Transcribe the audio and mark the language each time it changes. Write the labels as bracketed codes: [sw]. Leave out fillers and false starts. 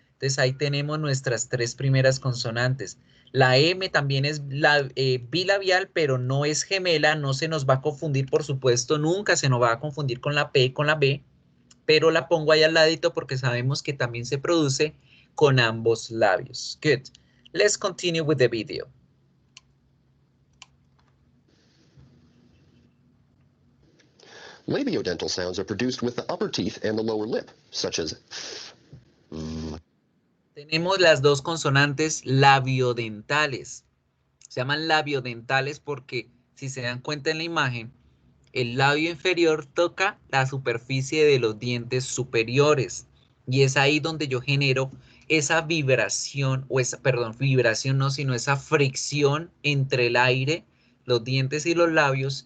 [es] Entonces ahí tenemos nuestras 3 primeras consonantes. La M también es bilabial, pero no es gemela, no se nos va a confundir, por supuesto, nunca se nos va a confundir con la P y con la B, pero la pongo ahí al ladito porque sabemos que también se produce con ambos labios. [en] Good. Let's continue with the video. Labiodental sounds are produced with the upper teeth and the lower lip, such as f, v. [es] Tenemos las 2 consonantes labiodentales. Se llaman labiodentales porque, si se dan cuenta en la imagen, el labio inferior toca la superficie de los dientes superiores. Y es ahí donde yo genero esa vibración, o esa, perdón, vibración no, sino esa fricción entre el aire, los dientes y los labios.